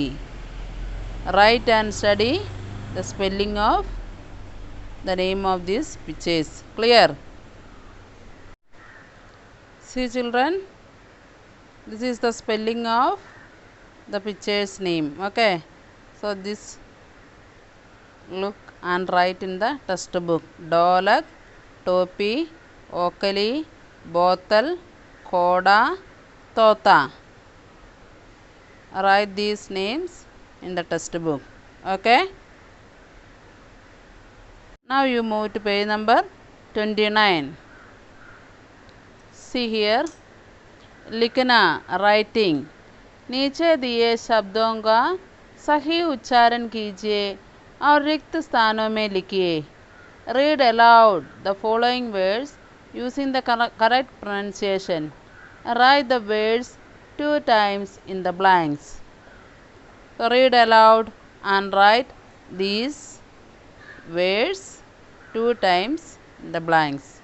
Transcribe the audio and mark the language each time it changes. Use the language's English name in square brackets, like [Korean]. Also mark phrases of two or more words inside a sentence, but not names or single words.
[English] Write and study the spelling of the name of these pictures. Clear? See children, this is the spelling of the picture's name. Okay, so this look and write in the textbook. [Hindi] ढोलक, टोपी, ओखली, बोतल, खोदा, tota. [English] Write these names in the textbook. Okay. Now you move to page number 29. See here, [Hindi] लिखना writing. नीचे दिए शब्दों का सही उच्चारण कीजिए और रिक्त स्थानों में लिखिए. [English] Read aloud the following words using the correct pronunciation. Write the words 2 times in the blanks. So read aloud and write these words 2 times in the blanks.